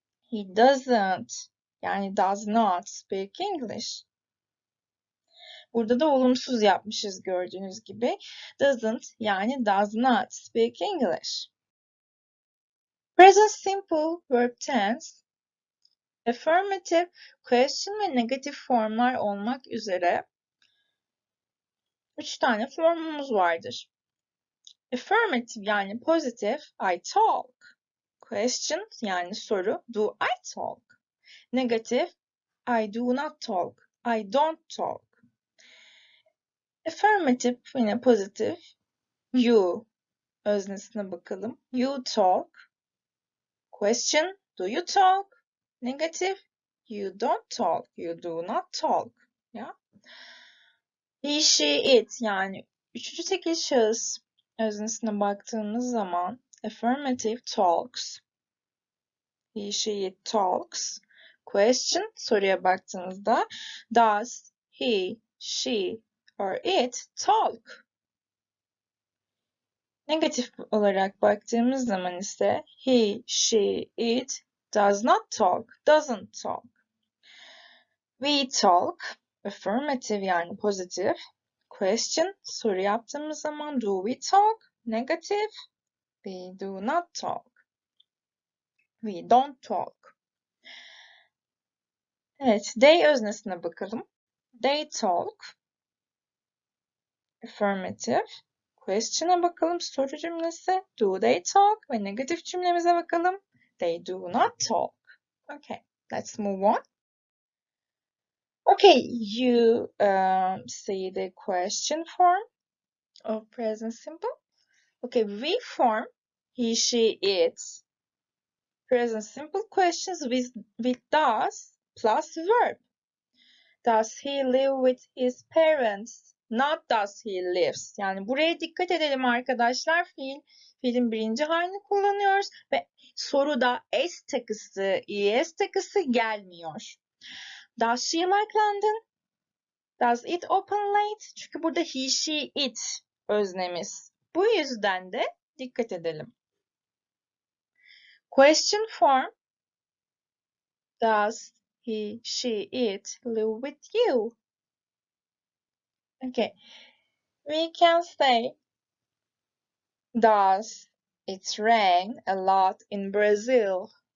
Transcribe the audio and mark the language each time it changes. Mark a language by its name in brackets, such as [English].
[English] He doesn't yani does not speak English. [Turkish] Burada da olumsuz yapmışız gördüğünüz gibi. [English] Doesn't yani does not speak English. [Turkish] Present simple verb tense, affirmative, question ve negative formlar olmak üzere 3 tane formumuz vardır. [English] Affirmative yani pozitif, I talk. Question yani soru, do I talk? Negative, I do not talk, I don't talk. [Turkish] Affirmative yine pozitif, you öznesine bakalım. [English] You talk. Question, do you talk? Negative, you don't talk, you do not talk. Ya. [Turkish] He, she, it yani üçüncü tekil şahıs öznesine baktığımız zaman affirmative talks. [English] He, she, it talks. Question [Turkish] soruya baktığımızda [English] does he, she or it talk? [Turkish] Negatif olarak baktığımız zaman ise [English] he, she, it does not talk, doesn't talk. We talk, affirmative yani pozitif. Question, [Turkish] soru yaptığımız zaman [English] do we talk? Negative, we do not talk. We don't talk. Evet, they [Turkish] öznesine bakalım. [English] They talk. Affirmative. [Turkish] Question'a bakalım, soru cümlesi. [English] Do they talk? [Turkish] Ve negatif cümlemize bakalım. [English] They do not talk. Okay, let's move on. Okay, you see the question form of present simple. Okay, we form he, she, it. Present simple questions with does plus verb. Does he live with his parents? Not does he lives. [Turkish] Yani buraya dikkat edelim arkadaşlar. Fiilin birinci halini kullanıyoruz ve soruda s takısı, es takısı gelmiyor. [English] Does she like London? Does it open late? [Turkish] Çünkü burada he, she, it öznemiz. Bu yüzden de dikkat edelim. [English] Question form. Does he, she, it live with you? Okay. We can say, does it rain a lot in Brazil?